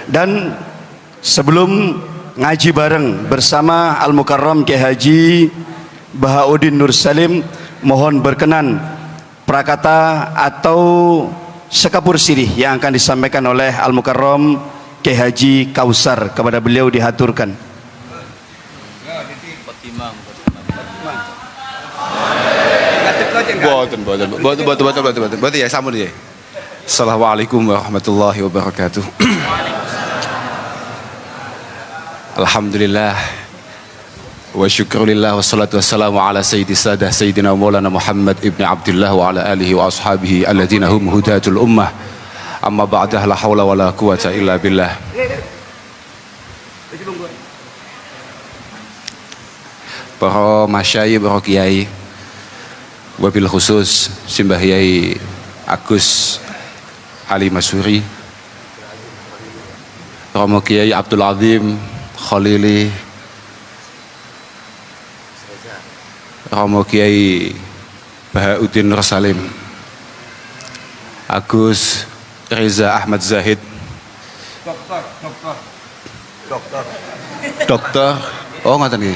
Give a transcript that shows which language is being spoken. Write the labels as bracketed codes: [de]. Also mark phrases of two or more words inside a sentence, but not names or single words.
[id] Dan sebelum ngaji bareng bersama Al-Mukarram Kiai Haji Bahauddin Nur Salim, mohon berkenan prakata atau sekapur sirih yang akan disampaikan oleh Al-Mukarram Kiai Haji Kausar, kepada beliau dihaturkan. [jv] Boten ya, sampun ya. [ar] السلام عليكم ورحمة الله وبركاته. الحمد لله والشكر لله والصلاة والسلام على سيد السادة سيدنا مولانا محمد بن عبد الله وعلى آله وأصحابه الذين هم هداة الأمة، أما بعد، لا حول ولا قوة إلا بالله. [id] Para masyayikh, para kiai, [ar] وبالخصوص [id] Simbah Yai Agus Ali Masuri, [jv] Romo Kiai Abdul Azim Khalili, Romo Kiai Bahauddin Nur Salim, Agus Reza Ahmad Zahid, dokter, oh ngoten nggih.